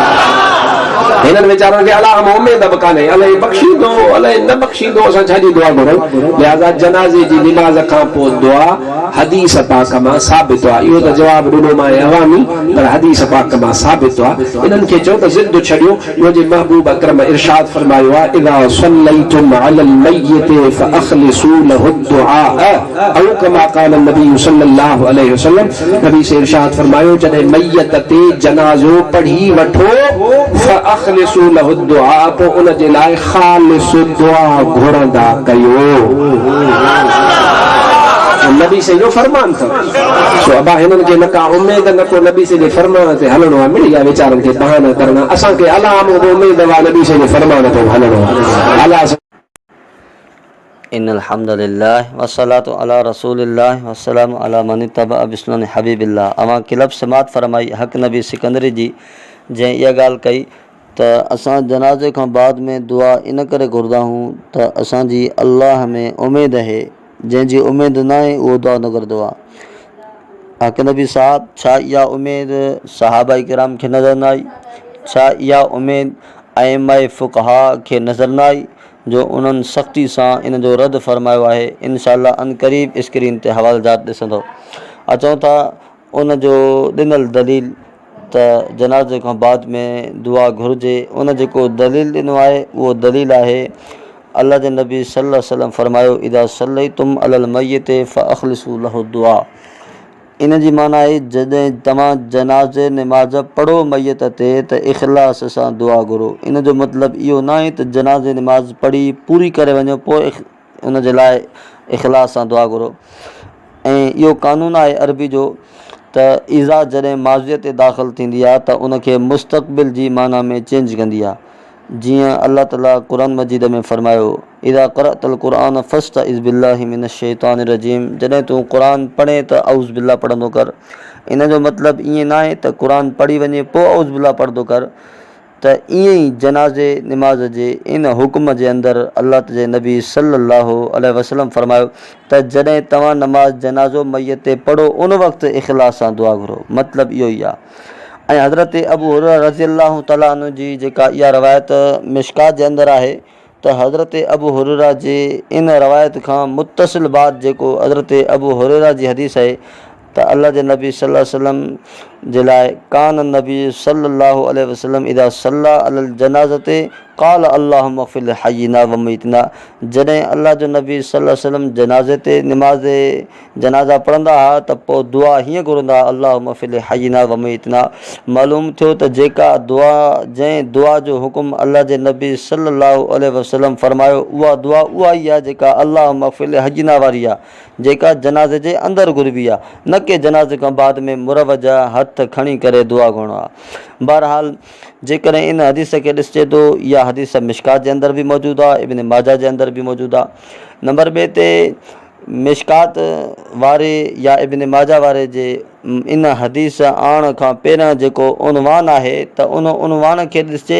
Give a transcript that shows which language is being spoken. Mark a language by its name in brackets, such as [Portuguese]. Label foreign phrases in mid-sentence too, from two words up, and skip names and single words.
[Sindhi] हिननि वीचारनि खे अलाह मां उमेद बि कान्हे, अलाए बख़्शींदो अलाए न बख़्शींदो, असां छाजी दुआ घुरूं? लिहाज़ा जनाज़े जी निमाज़ खां पोइ दुआ हदीस पाक मां साबित आहे। इहो त जवाबु ॾिनो मां अवामी, पर हदीस पाक मां साबित आहे। इन्हनि खे चओ त ज़िद छॾियो। मुंहिंजे महबूब अकरम इरशाद फरमायो आहे, [Arabic] إذا صليتم على الميت فأخلصوا له الدعاء أو كما قال نبي صلى الله عليه وسلم. [Sindhi] नबी से इरशाद फरमायो, जॾहिं मय्यत ते जनाज़ो पढ़ी वठो, [Arabic] فأخلصوا له الدعاء, [Sindhi] पोइ उन जे लाइ ख़ालिस दुआ घुरंदा कयो। नबी से जो फरमान था। सो अबा हिननि खे न का उमेद न को नबी से जे फरमान ते हलणो आहे। मिड़ी आहे वीचारनि खे बहाना करणा। असांखे अलाह मां उमेद आहे, नबी से जे फरमान ते हलणो आहे। अलाह [Arabic] إن الحمد لله والصلاة على رسول الله والسلام على من اتبع بسنن حبيب الله. [Sindhi] अवां किलब समात फरमाई हक़ नबी सिकंदरी जी, जंहिं इहा ॻाल्हि कई त असां जनाज़े खां बाद में दुआ इन करे घुरंदा आहियूं त असांजी अल्लाह में उमेद आहे, जंहिंजी उमेद न आहे उहो दुआ न करंदो आहे। हक़ नबी साहब, छा इहा उमेद सहाबा किराम खे नज़र न आई? छा इहा उमेद अइम्मा फ़ुक़हा खे नज़र न आई जो उन्हनि सख़्ती सां इन जो रद्द फरमायो आहे? इंशाअल्लाह अनक़रीब स्क्रीन ते हवालजात ॾिसंदो। अचूं था उन जो ॾिनल दलील त जनाज़े खां बाद में दुआ घुरिजे। उन जेको दलील ॾिनो आहे उहो दलील आहे, अल्लाह जे नबी [Arabic] صلى الله عليه وسلم [Sindhi] फरमायो, [Arabic] إذا صليتم على الميت فأخلصوا له الدعاء. [Sindhi] इन जी माना आहे, जॾहिं तव्हां जनाज़े निमाज़ पढ़ो मयत ते त इख़लास सां दुआ घुरो। इन जो मतिलबु इहो न आहे त जनाज़े निमाज़ पढ़ी पूरी करे वञो पोइ उन जे लाइ इख़लास सां दुआ घुरो। ऐं इहो क़ानून आहे अरबी जो त इज़ा जॾहिं माज़ीअ ते दाख़िल थींदी आहे त उनखे मुस्तक़बिल जी माना में चेंज कंदी आहे। जीअं अल्लाह ताला क़ुरान मजीद में फरमायो, [Arabic] إذا قرأت القرآن فاستعذ بالله من الشيطان الرجيم. [Sindhi] जॾहिं तूं क़ुरान पढ़े त [Arabic] أعوذ بالله [Sindhi] पढ़ंदो कर। इन जो मतिलबु ईअं न आहे त क़ुरान पढ़ी वञे पोइ [Arabic] أعوذ بالله [Sindhi] पढ़ंदो कर। त ईअं ई जनाज़े निमाज़ जे इन हुक्म जे अंदरि अल्लाह जे नबी [Arabic] صلى الله عليه وسلم [Sindhi] फरमायो त जॾहिं तव्हां नमाज़ जनाज़ो मयत ते पढ़ो उन वक़्तु इख़लास सां दुआ घुरो। मतिलबु इहो ई आहे। ऐं हज़रत अबू हुरैरा [Arabic] رضي الله تعالى عنه [Sindhi] जी जेका इहा रवायत मिशकात जे अंदरि आहे, त हज़रत अबू हुरैरा जे इन रवायत खां मुतसिल बाद जेको हज़रत अबू हुरैरा जी हदीस आहे त अल्लाह जे नबी [Arabic] صلى الله عليه وسلم [Sindhi] जे लाइ, [Arabic] كان نبي صلى الله عليه وسلم إذا صلى على الجنازة قال اللهم اغفر لحينا وميتنا. [Sindhi] जॾहिं अल्लाह जो नबी [Arabic] صلى الله عليه وسلم [Sindhi] जनाज़े ते जनाज़ा पढ़ंदा हुआ त पोइ दुआ हीअं घुरंदा, [Arabic] اللهم اغفر لحينا وميتنا. [Sindhi] मालूम थियो त जेका दुआ, जंहिं दुआ जो हुकुम अल्लाह जे नबी [Arabic] صلى الله عليه وسلم [Sindhi] फरमायो, उहा दुआ उहा ई आहे जेका [Arabic] اللهم اغفر لحينا [Sindhi] वारी आहे, जेका जनाज़े जे अंदरि घुरबी आहे, न कि जनाज़े खां बाद में मुरवजा हथ खणी करे दुआ घुरणो आहे। बहरहाल जेकॾहिं इन हदीस खे ॾिसिजे थो, इहा हदीस मिशकात जे अंदरि बि मौजूदु आहे, इब्न माजा जे अंदरि बि मौजूदु आहे। नंबर ॿिए ते मिशकात वारे या इब्न माजा वारे जे इन हदीस आणण खां पहिरियां जेको उनवान आहे त उन उनवान खे ॾिसिजे।